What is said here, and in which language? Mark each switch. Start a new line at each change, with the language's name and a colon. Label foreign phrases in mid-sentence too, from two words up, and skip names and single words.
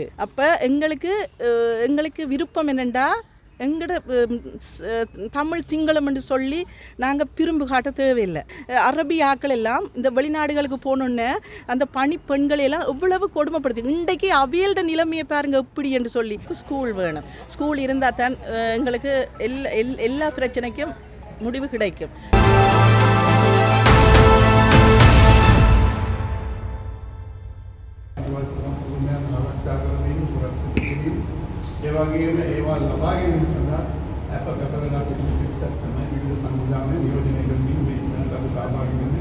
Tamil: அப்போ எங்களுக்கு விருப்பம் என்னென்னா எங்கட தமிழ் சிங்களம் என்று சொல்லி நாங்கள் பிரிம்பு காட்ட தேவையில்லை. அரபி ஆக்கள் எல்லாம் இந்த வெளிநாடுகளுக்கு போனோன்னே அந்த பணி பெண்களெல்லாம் எவ்வளவு கொடுமைப்படுத்து. இன்றைக்கு அவியல்ட நிலைமையை பாருங்க எப்படி என்று சொல்லி. ஸ்கூல் வேணும். ஸ்கூல் இருந்தால் தான் எங்களுக்கு எல்லா பிரச்சனைக்கும் முடிவு கிடைக்கும்.
Sinhala: ඒ වගේම ඒවා ලබා ගැනීම සඳහා අප ගත වෙලා සිටින පිරිසක් තමයි විවිධ සංවිධාන නියෝජනය කරමින් මේ ස්ථානට අපි සහභාගී වෙන්නේ.